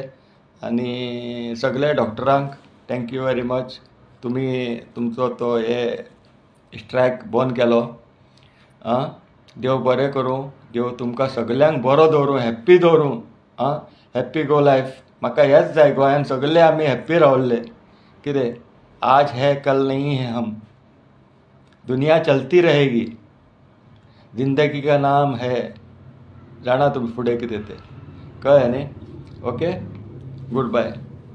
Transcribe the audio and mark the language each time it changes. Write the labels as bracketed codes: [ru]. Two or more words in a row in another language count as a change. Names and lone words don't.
[kok] आनी सगळे डॉक्टरांक [en] thank you very much. [kok] तुमी तुमचो तो हे स्ट्रायक बंद केलो. देव बरें करूं. देव तुमकां सगळ्यांक बरो दवरूं, हॅप्पी दवरूं. [en] happy go life. [kok] म्हाका हेंच जाय. गोंयान सगळे आमी हॅप्पी रावल्ले. [hi] कितें आज है कल नहीं है हम. दुनिया चलती रहेगी. जिंदगी का नाम है. [kok] जाणा तुमी फुडें कितें तें, कळ्ळें न्ही. [en] okay good bye.